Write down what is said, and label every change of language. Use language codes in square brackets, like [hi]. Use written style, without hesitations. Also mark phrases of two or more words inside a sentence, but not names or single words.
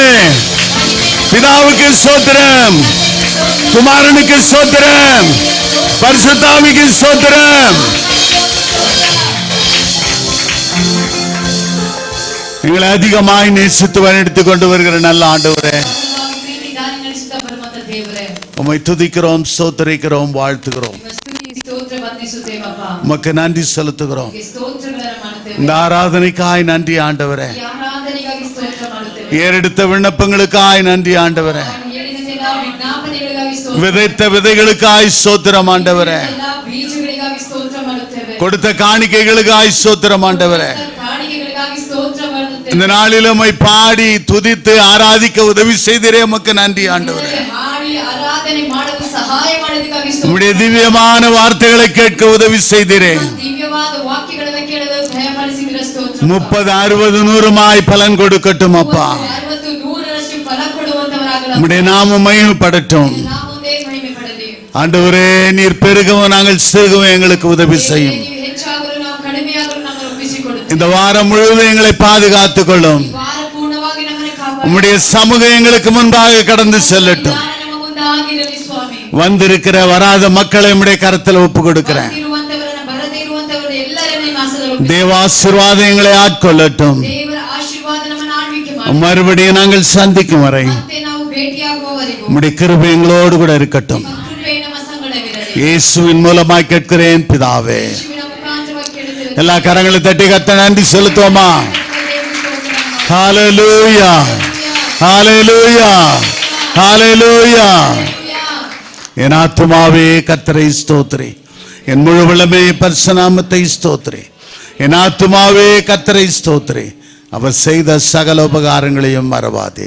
[ta] பிதாவுக்கு ஸ்தோத்திரம், குமாரனுக்கு ஸ்தோத்திரம், பரிசுத்த ஆவிக்கு ஸ்தோத்திரம். எங்களை அதிகமாய் நேசித்து வழிநடத்திக் கொண்டு வருகிற நல்ல ஆண்டவரே, [kn] ಪ್ರೀತಿ ದಾರಿ ನಡೆಸುತ್ತಾ ಬರುವಂತ ದೇವರೇ, [ta] உம்மை துதிக்கிறோம், ஸ்தோத்திரிக்கிறோம், வாழ்த்துகிறோம். [kn] ನಿಮ್ಮ ಸ್ತುತಿ ಸ್ತೋತ್ರ ವಂದಿಸುತ್ತೇವಪ್ಪ. [ta] உமக்கு நன்றி செலுத்துகிறோம். [kn] ನಿಮಗೆ ಸ್ತೋತ್ರಗಳನ್ನು ಮಾಡುತ್ತೇವೆ. [ta] இந்த ஆராதனைக்காய் நன்றி ஆண்டவரே, [kn] ಈ ಆರಾಧನೆಗಾಗಿ ಸ್ತೋತ್ರ ಮಾಡುತ್ತೇವೆ. [ta] ஏறெடுத்த விண்ணப்பங்களுக்காய் நன்றி ஆண்டவரே, [kn] ನಾನು ಹೇಳಿದ ಎಲ್ಲಾ ವಿಜ್ಞಾಪನೆಗಳಿಗಾಗಿ ಸ್ತೋತ್ರ, [ta] விதைத்த விதைகளுக்காய் ஸ்தோத்திரம் ஆண்டவரே, [kn] ಎಲ್ಲಾ ಬೀಜಗಳಿಗಾಗಿ ಸ್ತೋತ್ರ ಮಾಡುತ್ತೇವೆ. [ta] கொடுத்த காணிக்கைகளுக்காய் ஸ்தோத்திரம் ஆண்டவரே. [kn] ಕಾಣಿಕೆಗಳಿಗಾಗಿ ಸ್ತೋತ್ರ ಮಾಡುತ್ತೇವೆ. [ta] இந்த நாளில் உம்மை பாடி துதித்து ஆராதிக்க உதவி செய்தீரே, உமக்கு நன்றி ஆண்டவரே. [kn] ಹಾಡಿ ಆರಾಧನೆ ಮಾಡಲು ಸಹಾಯ ಮಾಡೋದಕ್ಕಾಗಿ ಸ್ತೋತ್ರ. [ta] உம்முடைய திவ்யமான வார்த்தைகளை கேட்க உதவி செய்தீரே. [kn] ದಿವ್ಯವಾದ ವಾಕ್ಯಗಳನ್ನು ಕೇಳಲು ದಯಪಾಲಿಸಿದ ಸ್ತೋತ್ರ. [ta] 30, 60, 100 பலன் கொடுக்கட்டும் அப்பா. [kn] 60, 100ರಷ್ಟು ಫಲ ಕೊಡುವಂತವರಾಗಲು [ta] உம்முடைய நாமம் மகிமைப்படட்டும் [kn] ನಾಮದೇ ಮಹಿಮೆ ಪಡಲಿ. [ta] ஆண்டவரே. நீர் பெருகவும் நாங்கள் சிறுகவும் எங்களுக்கு உதவி செய்யும். [kn] ನೀವು ಹೆಚ್ಚಾಗಲು ನಾವು ಕಡಿಮೆಯಾಗಲು ನಮ್ಮನ್ನು ಒಪ್ಪಿಸಿಕೊಡುತ್ತೇವೆ. [ta] இந்த வாரம் முழுவதும் எங்களை பாதுகாத்துக் கொள்ளும். [kn] ಈ ವಾರ ಪೂರ್ಣವಾಗಿ ನಮ್ಮನ್ನು ಕಾಪಾಡಿ. [ta] உம்முடைய சமூகம் எங்களுக்கு முன்பாக கடந்து செல்லட்டும். [kn] ಜ್ಞಾನ ನಮ್ಮ ಮುಂದಾಗಿರಲಿ ಸ್ವಾಮಿ. [ta] வந்திருக்கிற வராத மக்களை உம்முடைய கரத்தில் ஒப்பு கொடுக்கிறேன். [kn] ಬಂದಿರುವಂತವರನ್ನ ಬರದೇ ಇರುವಂತವರನ್ನ ಎಲ್ಲರನ್ನ ನಿಮ್ಮ ಮಾಸದಲ್ಲಿ ಒಪ್ಪಿಸಿ. [ta] தேவாசீர்வாதம் எங்களை ஆட்கொள்ளட்டும். [kn] ದೇವರ ಆಶೀರ್ವಾದ ನಮ್ಮನ್ನು ಆಳ್ವಿಕೆ ಮಾಡಿ. [ta] மறுபடியும் நாங்கள் சந்திக்கும் வரை [kn] ಮತ್ತೆ ನಾವು ಭೇಟಿಯಾಗುವವರೆಗೂ [ta] உம்முடைய கிருபை எங்களோடு கூட இருக்கட்டும். [kn] ನಿಮ್ಮ ಕೃಪೆ ನಮ್ಮ ಸಂಗಡವಿರಲಿ. [ta] இயேசுவின் மூலமாய் கேட்கிறேன் பிதாவே. [kn] ಯೇಸುವಿನ ಮುಖಾಂತರವಾಗಿ ಕೇಳುತ್ತೇವೆ. [ta] எல்லா கரங்களை தட்டி கர்த்தருக்கு நன்றி செலுத்துவோமா? ஹalleluya, ஹalleluya, ஹalleluya. என் ஆத்துமாவே கர்த்தரை ஸ்தோத்திரி, என் முழு உள்ளமே பரிசுத்த நாமத்தை ஸ்தோத்திரி. என் ஆத்துமாவே கர்த்தரை ஸ்தோத்திரி, அவர் செய்த சகல உபகாரங்களையும் மறவாதே.